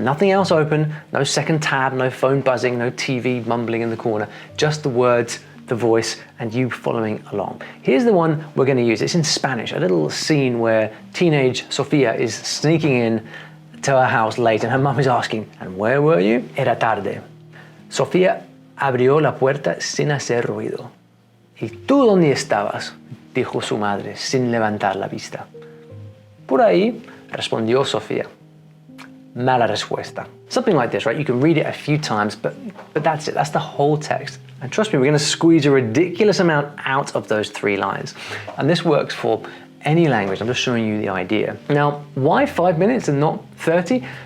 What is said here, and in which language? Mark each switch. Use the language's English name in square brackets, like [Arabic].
[English] Nothing else open, no second tab, no phone buzzing, no TV mumbling in the corner, just the words, the voice, and you following along. Here's the one we're going to use. It's in Spanish, a little scene where teenage Sofia is sneaking in to her house late and her mum is asking, "And where were you?" [Spanish] Era tarde. Sofía abrió la puerta sin hacer ruido. ¿Y tú dónde estabas?, dijo su madre sin levantar la vista. Por ahí, respondió Sofía. Mala respuesta. [English] Something like this, right? You can read it a few times, but that's it. That's the whole text. And trust me, we're going to squeeze a ridiculous amount out of those 3 lines. And this works for any language. I'm just showing you the idea. Now, why 5 minutes and not 30?